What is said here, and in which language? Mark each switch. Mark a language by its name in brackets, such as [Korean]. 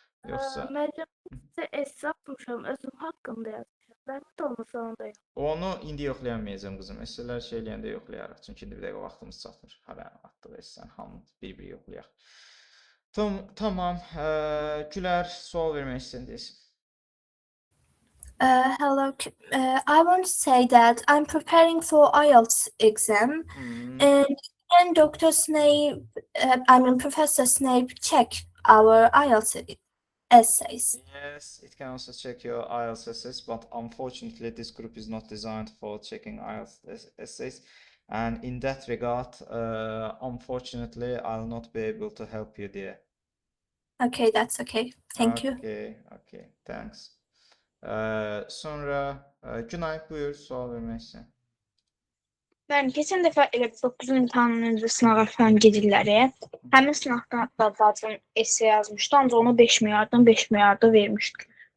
[Azerbaijani] Müəllim, sizə essay atmışam, özüm haqqında yazmışam. Mənim də olmasa onda. Onu indi yoxlayamayacağım qızım. Esselər şey eləyəndə yoxlayarıq. Çünki indi bir dəqiqə vaxtımız çatmır. Hara atdıq essən hamı bir-bir yoxlayaq. Tamam. Gülər sual vermək istəyirsən. [English] Hello. I want to say that I'm preparing for IELTS exam, and can Dr. Snape, Professor Snape, check our IELTS essays? Yes, it can also check your IELTS essays, but unfortunately this group is not designed for checking IELTS essays. And in that regard, unfortunately, I'll not be able to help you there. Okay, that's okay. Thank you. Okay, thanks. [Azerbaijani] Sonra Günay buyur sual vermək istəyirsən. [Turkish] Ben geçen defa [Azerbaijani] elə 9 imtahanın öncə sınağa falan gedirlər. Həmin sınaqda da zaten essay yazmışdı, ancaq onu 5 milyardan vermişdik.